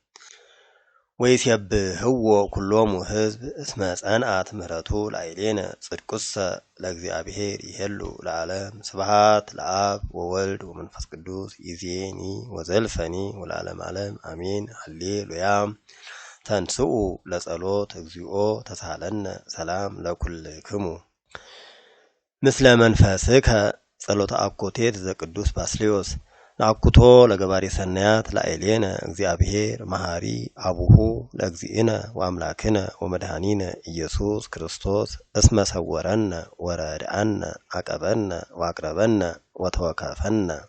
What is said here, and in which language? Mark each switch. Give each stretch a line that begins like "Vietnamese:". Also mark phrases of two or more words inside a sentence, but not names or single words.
Geez: ወይሴብህዎ ኩሎሙ ሕዝብ እስመ ጸንዐት ምህረቱ ላዕሌነ ጽድቁሰ ለእግዚአብሔር ይሄሉ ለዓለም ስብሐት ለአብ ወወልድ ወመንፈስ ቅዱስ ይእዜኒ ወዘልፈኒ ወለዓለመ ዓለም አሜን ሃሌሉያ። ተንሥኡ ለጸሎት እግዚኦ ተሳሃለነ ሰላም ለኩልክሙ ምስለ መንፈስከ ጸሎተ አኮቴት ዘቅዱስ ባስልዮስ ናኩቶ ለገባሬ ሰናያት ላዕሌነ እግዚአብሔር መሐሪ አቡሁ ለእግዚእነ ወአምላክነ ወመድኃኒነ ኢየሱስ ክርስቶስ እስመ ሰወረነ ወረድአነ አቀበነ ወአቅረበነ ወተወከፈነ